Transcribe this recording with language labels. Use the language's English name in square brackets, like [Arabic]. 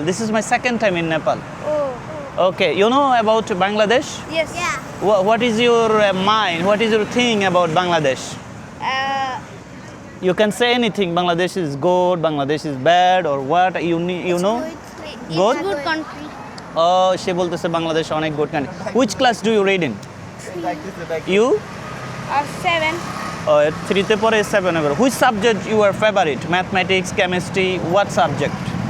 [English] This is my second time in Nepal. Oh. Okay, you know about Bangladesh? Yes. Yeah. What is your mind? What is your thing about Bangladesh? You can say anything. Bangladesh is good, Bangladesh is bad, or what? You know? It's Good? good country. Oh, she [Bangla] বলতেছে বাংলাদেশ অনেক good country. [English] Which class do you read in? You? 7. [Bangla] 3 তে পড়ে 7 এবার। [English] Which subject you are favorite? Mathematics, chemistry, what subject?